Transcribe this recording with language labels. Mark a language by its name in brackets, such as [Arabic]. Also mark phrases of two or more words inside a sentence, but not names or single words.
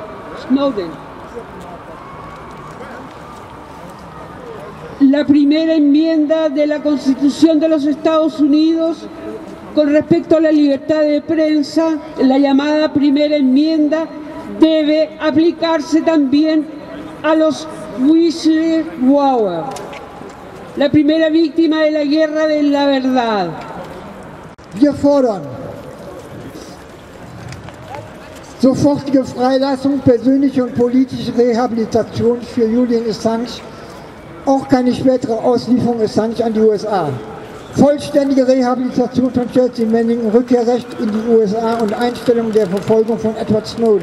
[Spanish] La primera enmienda de la Constitución de los Estados Unidos con respecto a la libertad de prensa, la llamada primera enmienda, debe aplicarse también a los whistleblowers, la primera víctima de la guerra de la verdad. [German] Wir fordern sofortige Freilassung, persönliche und politische Rehabilitation für Julian Assange, auch keine spätere Auslieferung Assange an die USA. Vollständige Rehabilitation von Chelsea Manning, Rückkehrrecht in die USA und Einstellung der Verfolgung von Edward Snowden.